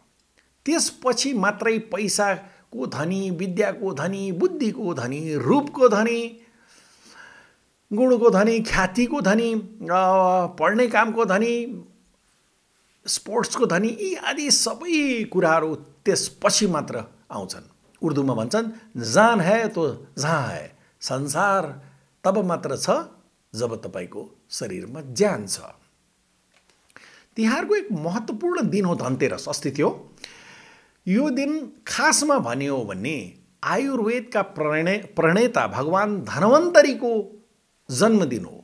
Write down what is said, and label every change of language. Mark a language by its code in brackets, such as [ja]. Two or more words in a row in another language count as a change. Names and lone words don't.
[ne] त्यसपछि मात्रै पैसाको धनी, विद्याको धनी, बुद्धिको धनी, रूपको धनी, गुणको धनी, ख्यातिको धनी, पढ्ने कामको धनी, स्पोर्ट्सको धनी, यी आदि सबै कुराहरू त्यसपछि मात्र आउँछन्। उर्दूमा भन्छन् [hi] जान है तो जहाँ है। [ne] संसार तब मात्र छ जब तपाईँको शरीरमा ज्यान छ। तिहारको एक महत्त्वपूर्ण दिन हो धनतेरस। अस्ति थियो। यो दिन खासमा भन्यो हो भने आयुर्वेदका प्रणेता भगवान धन्वन्तरीको जन्मदिन हो।